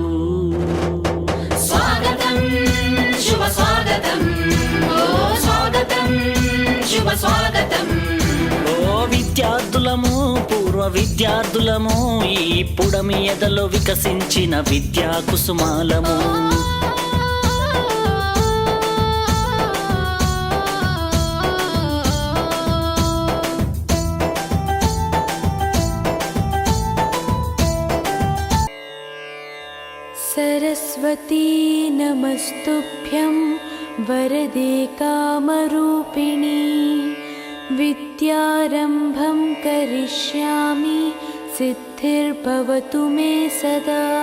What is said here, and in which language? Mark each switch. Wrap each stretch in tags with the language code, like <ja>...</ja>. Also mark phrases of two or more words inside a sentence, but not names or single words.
<te>స్వాగతం, శుభ స్వాగతం, ఓ స్వాగతం, శుభ స్వాగతం. ఓ విద్యార్థులము, పూర్వ విద్యార్థులము, ఈ పుడమి ఎదలో వికసించిన విద్యా కుసుమాలము.</te> <sa>सरस्वती नमस्तुभ्यं वरदे कामरूपिणी, विद्यारम्भं करिष्यामि सिद्धिर्भवतु मे सदा.</sa>